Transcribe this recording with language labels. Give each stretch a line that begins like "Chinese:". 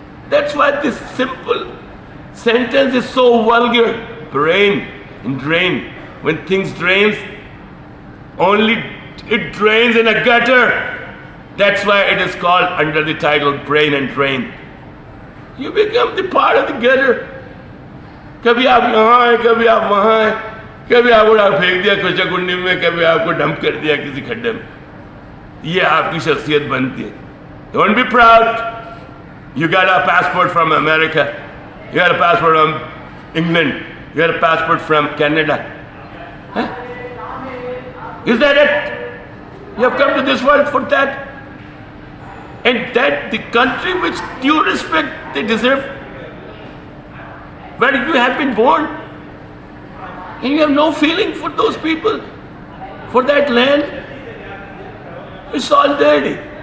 English: That's why this simple sentence is so vulgar. Brain and drain. When things drains, only it drains in a gutter. That's why it is called under the title brain and drain. You become the part of the gutter.
Hindi: कभी आप यहाँ हैं, कभी आप वहाँ हैं, कभी आपको फेंक दिया कोचा कुंडी में, कभी आपको डंप कर दिया किसी खड्डे में. ये आपकी शख्सियत बनती है.
English: Don't be proud. You got a passport from America. You got a passport from England. You got a passport from Canada. Huh? Is that it? You have come to this world for that? And that the country which due respect they deserve, where you have been born, and you have no feeling for those people, for that land. It's all dirty.